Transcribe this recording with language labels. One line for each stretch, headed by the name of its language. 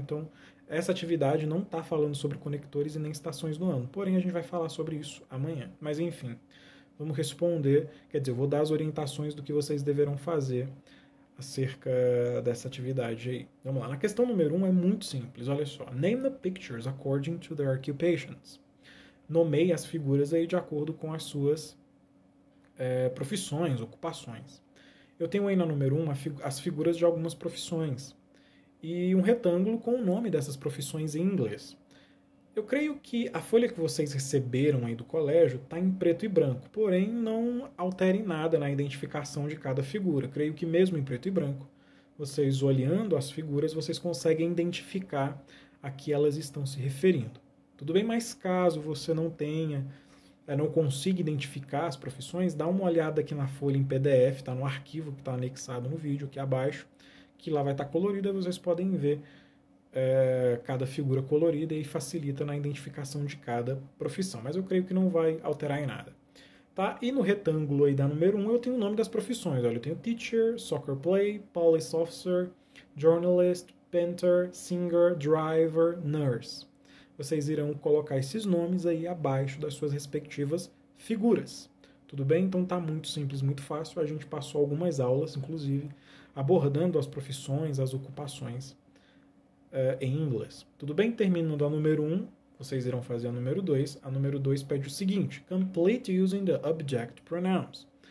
Portuguese: Então, essa atividade não está falando sobre conectores e nem estações do ano. Porém, a gente vai falar sobre isso amanhã. Mas, enfim, vamos responder, quer dizer, eu vou dar as orientações do que vocês deverão fazer acerca dessa atividade aí. Vamos lá, na questão número 1 é muito simples, olha só.
English: Name the pictures according to their occupations.
Portuguese: Nomeie as figuras aí de acordo com as suas profissões, ocupações. Eu tenho aí na número 1 as figuras de algumas profissões e um retângulo com o nome dessas profissões em inglês. Eu creio que a folha que vocês receberam aí do colégio está em preto e branco, porém não alterem nada na identificação de cada figura. Creio que mesmo em preto e branco, vocês olhando as figuras, vocês conseguem identificar a que elas estão se referindo. Tudo bem, mas caso você não consiga identificar as profissões, dá uma olhada aqui na folha em PDF, está no arquivo que está anexado no vídeo aqui abaixo, que lá vai estar colorido e vocês podem ver cada figura colorida e facilita na identificação de cada profissão. Mas eu creio que não vai alterar em nada. Tá? E no retângulo aí da número 1 eu tenho o nome das profissões. Olha, eu tenho teacher, soccer play, police officer, journalist, painter, singer, driver, nurse. Vocês irão colocar esses nomes aí abaixo das suas respectivas figuras. Tudo bem? Então tá muito simples, muito fácil. A gente passou algumas aulas, inclusive, abordando as profissões, as ocupações em inglês. Tudo bem? Terminando a número 1, vocês irão fazer a número 2. A número 2 pede o seguinte:
English: complete using the object pronouns.